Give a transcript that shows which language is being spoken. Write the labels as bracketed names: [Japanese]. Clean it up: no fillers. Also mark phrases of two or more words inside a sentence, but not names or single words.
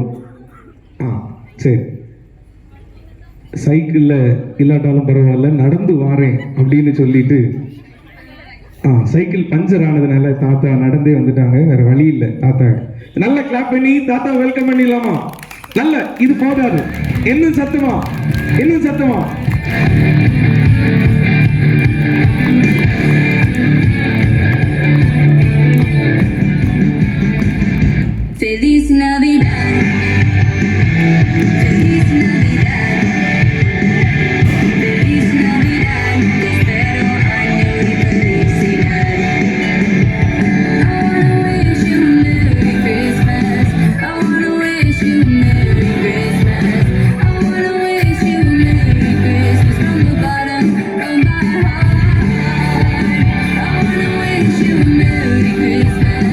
[Tamil] சரி, சைக்கிளில் இல்லாட்டாலும் பரவாயில்ல, நடந்து வாரேன் அப்படின்னு சொல்லிட்டு [English] cycle puncture [Tamil] ஆனதுனால தாத்தா நடந்தே வந்துட்டாங்க, வேற வழி இல்லை. தாத்தா நல்ல கிளாப் பண்ணி தாத்தா வெல்கம் பண்ணிடலாமா? நல்ல, இது போதாது, இன்னும் சத்தமா, இன்னும் சத்தமா. [Spanish] Feliz Navidad. Feliz Navidad. Feliz Navidad. Te espero año y felicidad. [English] I wanna wish you a Merry Christmas. I wanna wish you a Merry Christmas. I wanna wish you a Merry Christmas from the bottom of my heart. I wanna wish you a Merry Christmas.